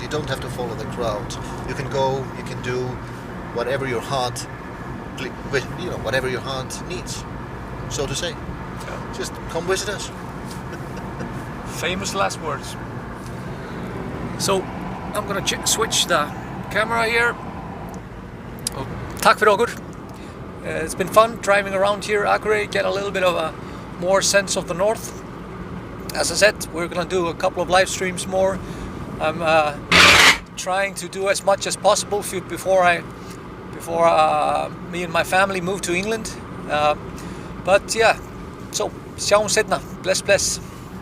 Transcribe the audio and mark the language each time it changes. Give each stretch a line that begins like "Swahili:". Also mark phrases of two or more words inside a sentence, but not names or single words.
English: You don't have to follow the crowd. You can go, you can do whatever your heart, whatever your heart needs, so to say. Just come visit us. Famous last words. So I'm gonna switch the camera here.
Icelandic: Oh, takk fyrir okkur.
English: It's been fun driving around here, Akureyri, get a little bit of a more sense of the north. As I said, we're gonna do a couple of live streams more. I'm trying to do as much as possible before me and my family move to England. But yeah, so
Icelandic: sjáum seinna. Bless, bless.